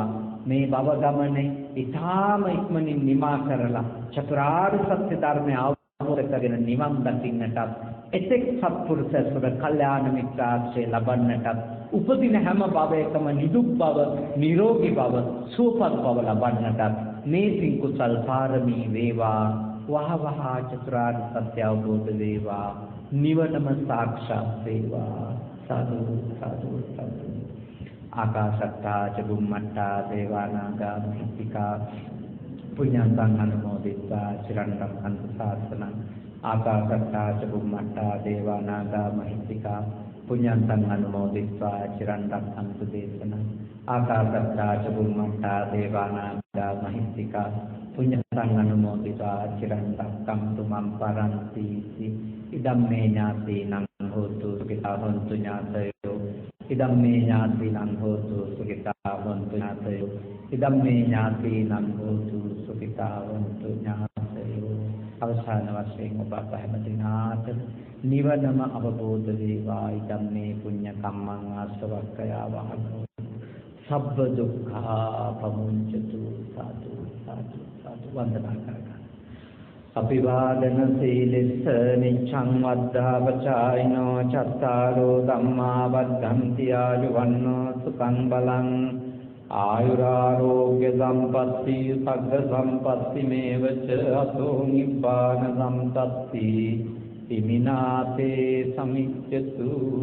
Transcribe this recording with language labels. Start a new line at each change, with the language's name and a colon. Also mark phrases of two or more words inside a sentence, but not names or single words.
Sinhala: මේ භව ගමනේ ඊටාම ඉක්මනින් නිමා කරලා චතුරාර්ය සත්‍ය ධර්මය අවබෝධ කරගෙන නිවන් දකින්නටත් එතෙක් සත්පුරුෂයසුර කල්යාණ මිත්‍රාශ්‍රය ලබන්නටත් උපදින හැම භවයකම නිදුක් බව, නිරෝගී බව, සුවපත් බව ලබන්නටත් මේ පින් කුසල් පාරමී වේවා. වහ වහ චතුරාර්ය සත්‍ය අවබෝධ වේවා. නිවනම සාක්ෂාත් වේවා. සාදු සාදු සාදු.
Pali: ආකාශත්තා ච බුම්මත්තා දේවානාගා මහිත්‍තිකා පුඤ්ඤන්තං අනුමෝදිත්වා චිරන් රක්ඛන්තු ශාසනං. ආකාශත්තා ච බුම්මත්තා දේවානාගා මහිත්‍තිකා පුඤ්ඤන්තං අනුමෝදිත්වා චිරන් රක්ඛන්තු දේශනං. ආකාශත්තා ච බුම්මත්තා දේවානාගා මහිත්‍තිකා පුඤ්ඤන්තං අනුමෝදිत्वा චිරන් රක්ඛන්තු මම් පරන්ති. ඉදම්මේ ඥාතීනං හෝතු සුඛිතා හොන්තු ඥාතයෝ. ඉදම්මේ ඥාතීනං හෝතු සුඛිතා හොන්තු ඥාතයෝ. ඉදම්මේ ඥාතීනං හෝතු සුඛිතා හොන්තු ඥාතයෝ.
Sinhala: අවසාන වශයෙන් ඔබ හැම දිනාට නිවනම අවබෝධ වේවා.
Pali: ඉදම්මේ පුඤ්ඤ කම්මං ආසවක්ඛයා වහනෝ සබ්බ දුක්ඛා පමුඤ්චතු.
Sinhala: සාදු සාදු සාදු. වන්දනා කරගන්න.
Pali: අභිවාදන සීලස්ස නිච්ඡං වද්ධාපචායිනෝ චත්තාරෝ ධම්මා වද්ධන්ති ආයුවන්නෝ සුඛං බලං ආයුරාෝග්‍ය සම්පatti සග්ග සම්පatti මේවච අතෝ නිබ්බාන සම්පatti ඉමිනාතේ සමිච්ඡතු.